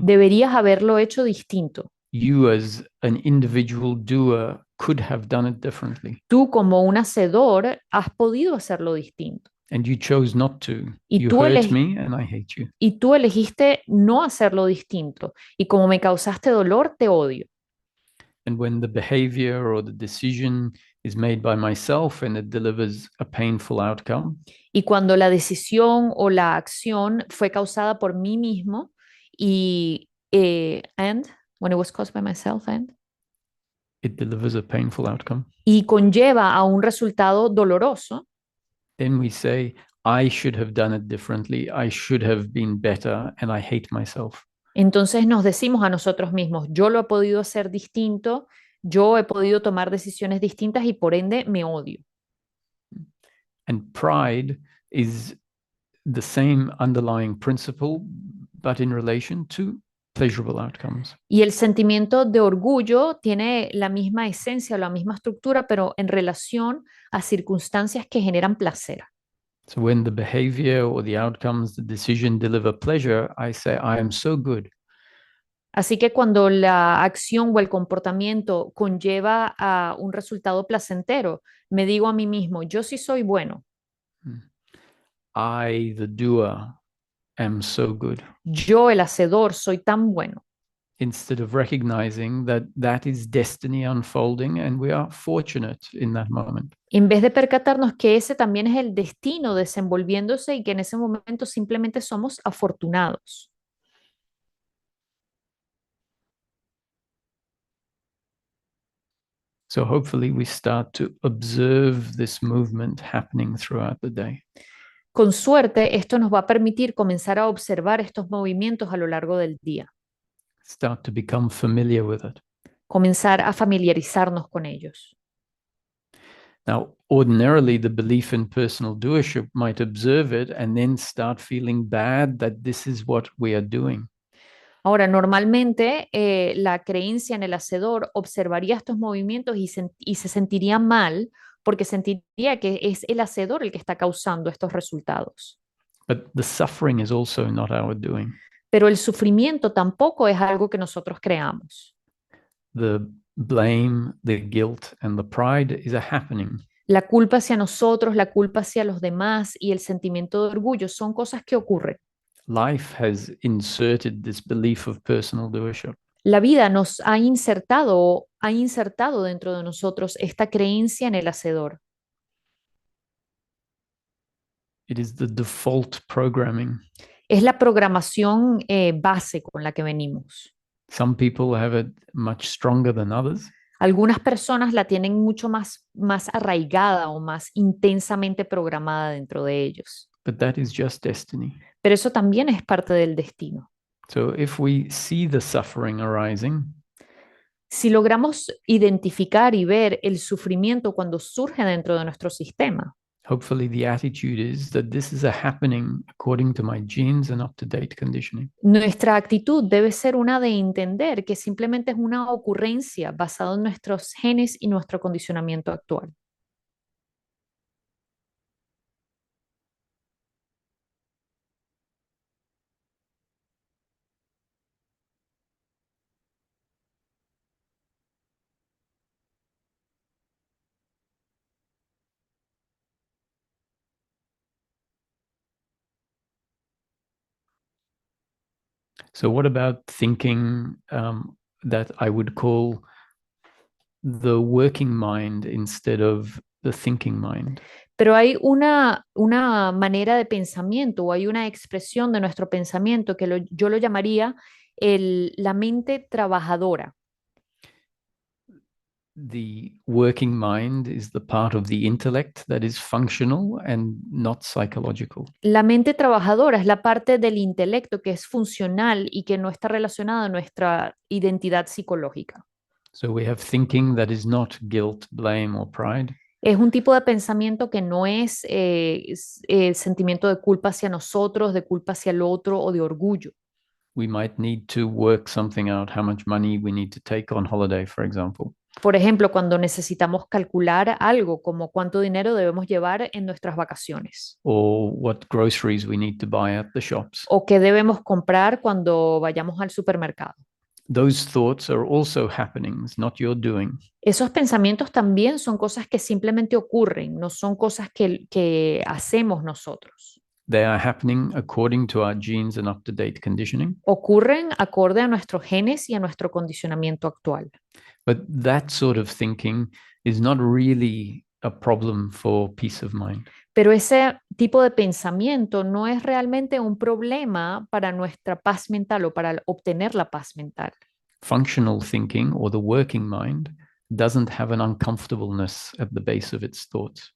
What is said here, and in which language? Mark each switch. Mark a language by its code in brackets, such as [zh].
[es] Deberías haberlo hecho distinto. [en] You as an individual doer could have done it differently. [es] Tú como un hacedor has podido hacerlo distinto. [en] And you chose not to. [es] Y [en] You [es] tú [en] hurt me and I hate you. [es] Y tú elegiste no hacerlo distinto. Y como me causaste dolor, te odio. [en] And when the behavior or the decision is made by myself and it delivers a painful outcome, [es] Y cuando la decisión o la acción fue causada por mí mismo y [en] when it was caused by myself it delivers a painful outcome, [es] y conlleva a un resultado doloroso, [en] then we say, I should have done it differently. I should have been better and I hate myself. [es] entonces nos decimos a nosotros mismos, yo lo he podido hacer distinto, yo he podido tomar decisiones distintas y por ende me odio. [en] And pride is the same underlying principle, but in relation to pleasurable outcomes. [es] Y el sentimiento de orgullo tiene la misma esencia o la misma estructura, pero en relación a circunstancias que generan placer. [en] So when the behavior or the outcomes, the decision deliver pleasure, I say, I am so good. [es] Así que cuando la acción o el comportamiento conlleva a un resultado placentero, me digo a mí mismo, yo sí soy bueno. [en] I, the doer, am so good. [es] Yo, el hacedor, soy tan bueno. [en] Instead of recognizing that that is destiny unfolding and we are fortunate in that moment. [es] En vez de percatarnos que ese también es el destino desenvolviéndose y que en ese momento simplemente somos afortunados. [en] So hopefully we start to observe this movement happening throughout the day. [es] Con suerte, esto nos va a permitir comenzar a observar estos movimientos a lo largo del día, [en] Start to become familiar with it. [es] comenzar a familiarizarnos con ellos. [en] Now, ordinarily, the belief in personal doership might observe it and then start feeling bad that this is what we are doing. [es] Ahora, normalmente la creencia en el hacedor observaría estos movimientos y se sentiría mal porque sentiría que es el hacedor el que está causando estos resultados. [en] But the suffering is also not our doing. [es] Pero el sufrimiento tampoco es algo que nosotros creamos. [en] The blame, the guilt, and the pride is a happening. [es] La culpa hacia nosotros, la culpa hacia los demás y el sentimiento de orgullo son cosas que ocurren. [en] Life has inserted this belief of personal doership. [es] La vida nos ha insertado dentro de nosotros esta creencia en el hacedor. [en] It is the default programming. [es] Es la programación base con la que venimos. [en] Some people have it much stronger than others. [es] Algunas personas la tienen mucho más arraigada o más intensamente programada dentro de ellos. [en] But that is just destiny. [es] Pero eso también es parte del destino. [en] So if we see the suffering arising, [es] Si logramos identificar y ver el sufrimiento cuando surge dentro de nuestro sistema, [en] hopefully the attitude is that this is a happening according to my genes and up-to-date conditioning. [es] nuestra actitud debe ser una de entender que simplemente es una ocurrencia basada en nuestros genes y nuestro condicionamiento actual. [en] So what about thinking that I would call the working mind instead of the thinking mind? [es] Pero hay una manera de pensamiento o hay una expresión de nuestro pensamiento que yo lo llamaría la mente trabajadora. [en] The working mind is the part of the intellect that is functional and not psychological. [es] La mente trabajadora es la parte del intelecto que es funcional y que no está relacionada a nuestra identidad psicológica. [en] So we have thinking that is not guilt, blame, or pride. [es] Es un tipo de pensamiento que no es el sentimiento de culpa hacia nosotros, de culpa hacia el otro o de orgullo. [en] We might need to work something out, how much money we need to take on holiday, for example. [es] Por ejemplo, cuando necesitamos calcular algo como cuánto dinero debemos llevar en nuestras vacaciones [en] Or what groceries we need to buy at the shops. [es] o qué debemos comprar cuando vayamos al supermercado. [en] Those thoughts are also happenings, not your doing. [es] Esos pensamientos también son cosas que simplemente ocurren, no son cosas que hacemos nosotros. [en] They are happening according to our genes and up-to-date conditioning. [es] Ocurren acorde a nuestros genes y a nuestro condicionamiento actual. [en] But that sort of thinking is not really a problem for peace of mind. [es] Pero ese tipo de pensamiento no es realmente un problema para nuestra paz mental o para obtener la paz mental. [en] Functional thinking or the working mind doesn't have an uncomfortableness at the base of its thoughts.